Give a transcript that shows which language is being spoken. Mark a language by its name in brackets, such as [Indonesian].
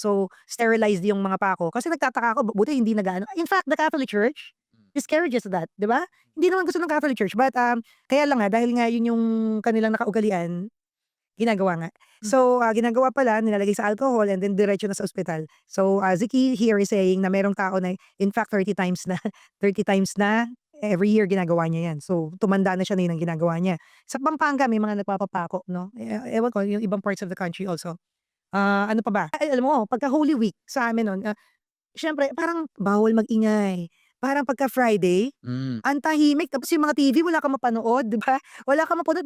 [Filipino] So sterilized yung mga pako. Kasi nagtataka ako, buti hindi nagaano. [English] In fact, the Catholic Church discourages that, [Filipino] di ba? Hindi naman gusto ng Catholic Church, but kaya lang nga, dahil nga yun yung kanilang nakaugalian, ginagawa nga. So, ginagawa pala, nilalagay sa alcohol [English] and then [Filipino] diretso na sa ospital. [English] So, Ziki here is saying [Filipino] na merong tao na, [English] in fact, 30 times na, every year [Filipino] ginagawa niya yan. So, tumanda na siya na yun ang ginagawa niya. Sa Pampanga, may mga nagpapapako, no? Ewan ko, yung ibang [English] parts of the country also. [Filipino] Ano pa ba? Alam mo, pagka Holy Week, sa amin nun, syempre, parang bawal mag-ingay. Parang pagka Friday, Mm. ang tahimik. Tapos yung mga TV, wala kang mapanood, di ba? Wala kang mapanood.